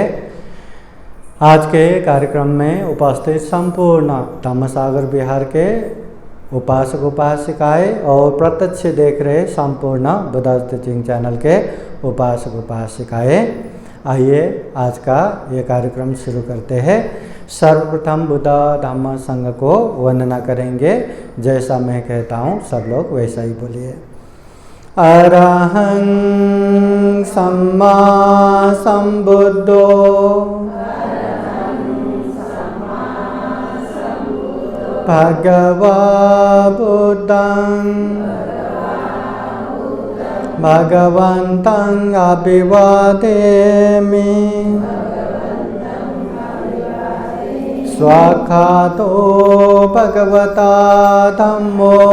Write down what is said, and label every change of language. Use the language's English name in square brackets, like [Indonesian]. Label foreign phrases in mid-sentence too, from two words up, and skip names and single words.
[Hindi] आज के कार्यक्रम में उपस्थित संपूर्ण धम्म सागर विहार के उपासक उपासिकाएं और प्रत्यक्ष देख रहे संपूर्ण बुद्धास टीचिंग चैनल के उपासक उपासिकाएं, आइए आज का ये कार्यक्रम शुरू करते हैं। सर्वप्रथम बुद्ध धम्म संघ को वंदना करेंगे। जैसा मैं कहता हूँ सब लोग वैसा ही बोलिए। [Pali] अरहं सम्मा संबुद्धो भगवा बुद्धं भगवन्तं अभिवादेमि स्वाखातो भगवता धम्मो